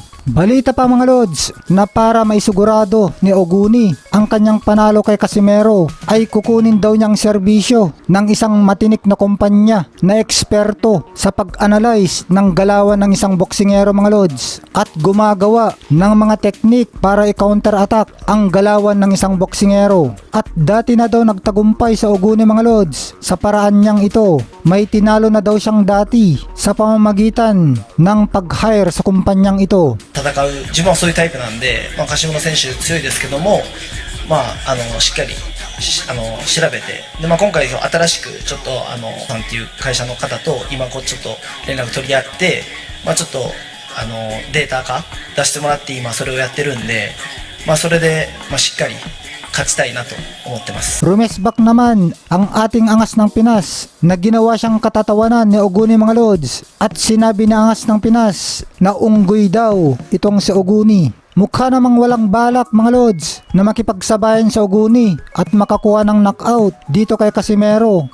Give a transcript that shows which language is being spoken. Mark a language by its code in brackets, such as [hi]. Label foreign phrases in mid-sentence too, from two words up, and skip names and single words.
[tl] Balita pa mga lods na para maisigurado ni Oguni ang kanyang panalo kay Casimero ay kukunin daw niyang serbisyo ng isang matinik na kumpanya na eksperto sa pag-analyze ng galawan ng isang boksingero mga lods at gumagawa ng mga teknik para i- [en] counter-attack [tl] ang galawan ng isang boksingero. At dati na daw nagtagumpay sa Oguni mga lods sa paraan niyang ito. May tinalo na daw siyang dati sa pamamagitan ng pag-hire sa kumpanyang ito. [ja] 戦う自分はそういうタイプなんで、柏村選手強いですけども、しっかり調べて、で、今回新しくちょっとさんっていう会社の方と今ちょっと連絡取り合って、ちょっとデータ化出してもらって今それをやってるんで、それでしっかり勝ちたいなと思ってます。 [tl] Rumesbak naman ang ating angas ng Pinas na ginawa siyang katatawanan ni Oguni mga lods at sinabi ni angas ng Pinas na unggoy daw itong si Oguni. Mukha namang walang balak mga lods na makipagsabayan sa Oguni at makakuha ng knockout dito kay Casimero.